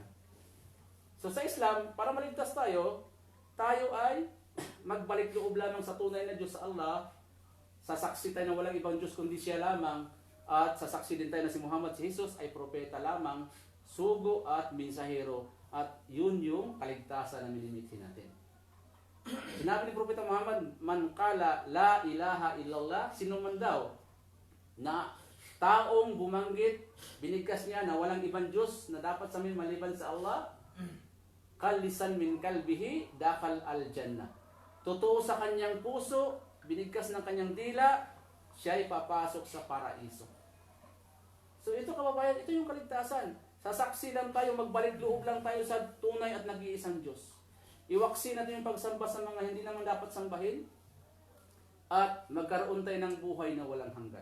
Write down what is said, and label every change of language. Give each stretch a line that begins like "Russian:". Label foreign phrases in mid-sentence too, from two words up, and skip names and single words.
Filipino: So sa Islam, para maligtas tayo ay magbalik loob lamang sa tunay na Diyos sa Allah, sasaksi tayo na walang ibang Diyos kundi siya lamang, at sasaksi din tayo na si Muhammad, si Jesus ay propeta lamang, sugo at mensahero, at yun yung kaligtasan na minimithi natin. Sinabi ni Propeta Muhammad,
Arabic: man qala la ilaha illallah,
Filipino: sino man daw na taong bumanggit, binigkas niya na walang ibang Diyos na dapat sa amin maliban sa Allah,
Arabic: kalisan min kalbihi dakal al jannah.
Filipino: Totoo sa kanyang puso, binigkas ng kanyang dila, siya ay papasok sa paraiso. So ito kababayan, ito yung kaligtasan. Sasaksi lang tayo, magbalik loob lang tayo sa tunay at nag-iisang Diyos. Iwaksi natin yung pagsamba sa mga hindi naman dapat sambahin, at magkaroon tayo ng buhay na walang hanggan.